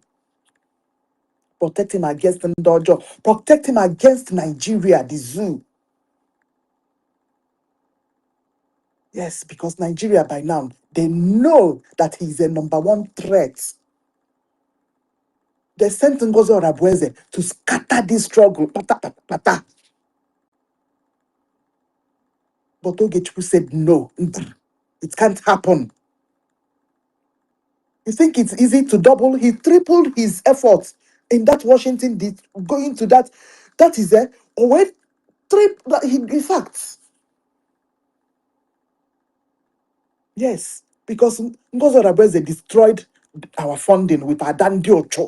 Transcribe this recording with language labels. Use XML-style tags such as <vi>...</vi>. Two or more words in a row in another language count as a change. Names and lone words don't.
<en>Protect him against the dojo. Protect him against Nigeria, the zoo. Yes, because Nigeria by now, they know that he's a number one threat. They sent Ngozi Orabueze to scatter this struggle. Pata, pata, pata. But Ogechukwu said, no, it can't happen. You think it's easy to double? He tripled his efforts in that Washington, going to that. That is a when in fact, yes, because Ngozi Orabueze destroyed our funding with Adandi Ocho.</en>